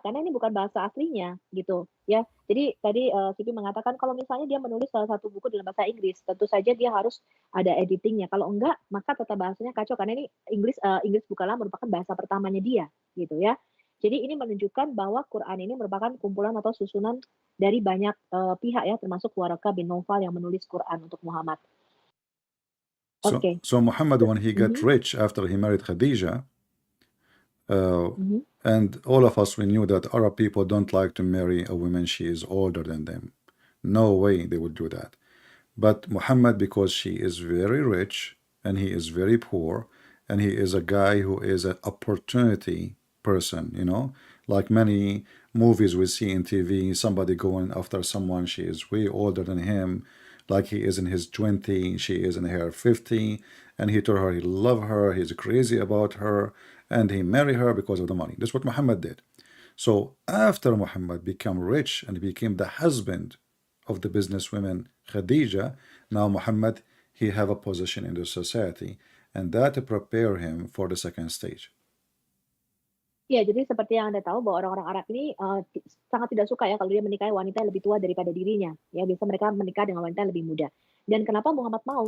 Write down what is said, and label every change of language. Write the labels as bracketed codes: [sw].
[id] Karena ini bukan bahasa aslinya gitu ya. Jadi tadi Sipi mengatakan kalau misalnya dia menulis salah satu buku dalam bahasa Inggris, tentu saja dia harus ada editingnya. Kalau enggak, maka tata bahasanya kacau karena ini Inggris bukanlah merupakan bahasa pertamanya dia gitu ya. Jadi ini menunjukkan bahwa Quran ini merupakan kumpulan atau susunan dari banyak pihak ya, termasuk Waraqah bin Nawfal yang menulis Quran untuk Muhammad. [en] So Muhammad, when he got rich after he married Khadija, and all of us, we knew that Arab people don't like to marry a woman she is older than them. No way they would do that. But Muhammad, because she is very rich and he is very poor, and he is a guy who is an opportunity person, like many movies we see in TV, somebody going after someone, she is way older than him, like he is in his 20, she is in her 50, and he told her he loved her, he's crazy about her, and he married her because of the money. That's what Muhammad did. So after Muhammad became rich and became the husband of the businesswoman Khadija, now Muhammad, he have a position in the society, and that prepare him for the second stage. [id] Ya, jadi seperti yang Anda tahu bahwa orang-orang Arab ini sangat tidak suka ya kalau dia menikahi wanita yang lebih tua daripada dirinya. Ya, biasa mereka menikah dengan wanita yang lebih muda. Dan kenapa Muhammad mau?